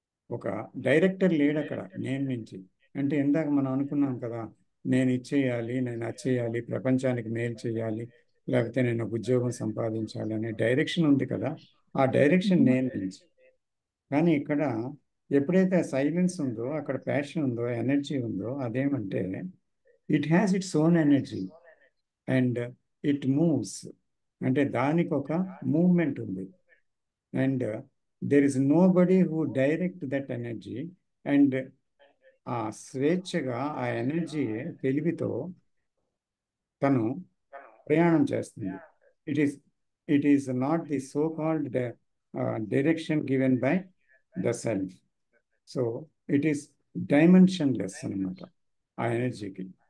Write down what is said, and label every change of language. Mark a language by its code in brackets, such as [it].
[te] ఒక డైరెక్టర్ లేడు అక్కడ నేను నుంచి. అంటే ఇందాక మనం అనుకున్నాం కదా, నేను ఇచ్చేయాలి, నేను అచ్చేయాలి, ప్రపంచానికి మేలు చేయాలి, లేకపోతే నేను ఒక ఉద్యోగం సంపాదించాలి అనే డైరెక్షన్ ఉంది కదా, ఆ డైరెక్షన్ నేను నుంచి. కానీ ఇక్కడ ఎప్పుడైతే సైలెన్స్ ఉందో, అక్కడ ప్యాషన్ ఉందో, ఎనర్జీ ఉందో, అదేమంటే [en] It has its own energy and it moves. [te] అంటే దానికి ఒక మూవ్మెంట్ ఉంది. And [en] there is nobody who direct that energy. [te] And ఆ స్వేచ్ఛగా ఆ ఎనర్జీ తెలివితో తను ప్రయాణం చేస్తుంది. [en] It is not the so called direction given by the self. So it is dimensionless [te] అనమాట ఆ ఎనర్జీకి.